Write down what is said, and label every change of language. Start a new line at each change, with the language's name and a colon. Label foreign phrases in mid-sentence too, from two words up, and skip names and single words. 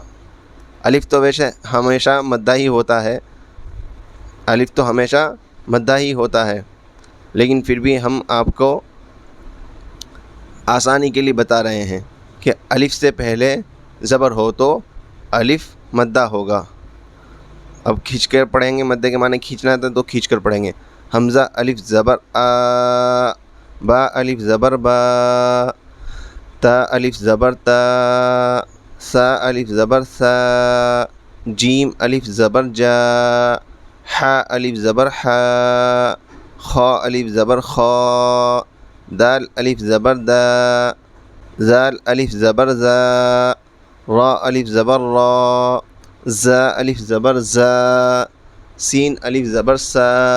Urdu: الف تو ویسے ہمیشہ مدہ ہی ہوتا ہے، الف تو ہمیشہ مدہ ہی ہوتا ہے، لیکن پھر بھی ہم آپ کو آسانی کے لیے بتا رہے ہیں کہ الف سے پہلے زبر ہو تو الف مدہ ہوگا۔ اب کھینچ کر پڑھیں گے، مدہ کے معنی کھینچنا تھا تو کھینچ کر پڑھیں گے۔ حمزہ الف زبر آ، با الف زبر با، تا الف زبر تا، سا الف زبر سا، جیم الف زبر جا، حا الف زبر حا، خا الف زبر خا، دال الف زبر دا، زال الف زبر زا، را الف زبر را، زا الف زبر زا، سین الف زبر سا،